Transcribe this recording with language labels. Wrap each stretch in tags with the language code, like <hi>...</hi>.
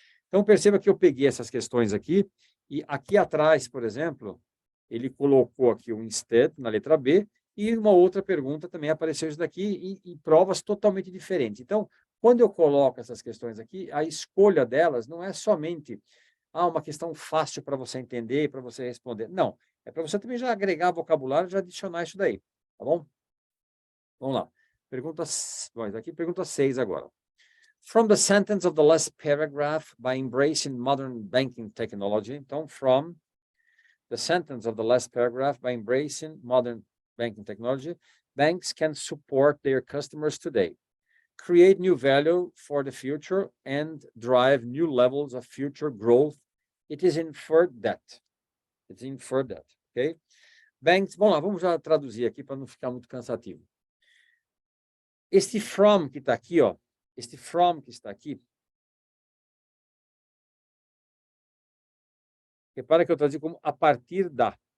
<pt>Então, perceba que eu peguei essas questões aqui, e aqui atrás, por exemplo, ele colocou aqui o instead, na letra B, e uma outra pergunta também apareceu isso daqui, em provas totalmente diferentes. Então, quando eu coloco essas questões aqui, a escolha delas não é somente uma questão fácil para você entender e para você responder. Não, é para você também já agregar vocabulário, já adicionar isso daí, tá bom? Vamos lá. Pergunta 6 agora.</pt> <en>From the sentence of the last paragraph, by embracing modern banking technology.</en> <pt>Então,</pt> <en>from the sentence of the last paragraph, by embracing modern banking technology, banks can support their customers today, create new value for the future, and drive new levels of future growth. It is inferred that. It's inferred that, ok?</en> <pt>Banks, vamos lá, vamos já traduzir aqui para não ficar muito cansativo. Este from que está aqui, ó, este from que está aqui, repara que eu traduzi como a partir da.</pt>